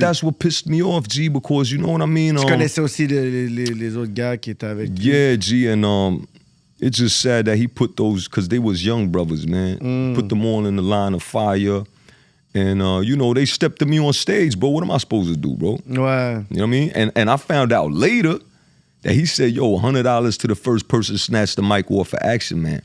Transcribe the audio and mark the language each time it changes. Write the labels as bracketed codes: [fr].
[en] that's what pissed me off, G, because you know what I mean? [fr] Tu connaissais aussi les autres gars qui étaient avec lui? [en] Yeah, G, and it's just sad that he put those, because they was young brothers, man. Put them all in the line of fire. And, you know, they stepped to me on stage, bro. What am I supposed to do, bro? [fr] Ouais. [en] You know what I mean? And I found out later that he said, yo, $100 to the first person to snatch the mic off for Action Man.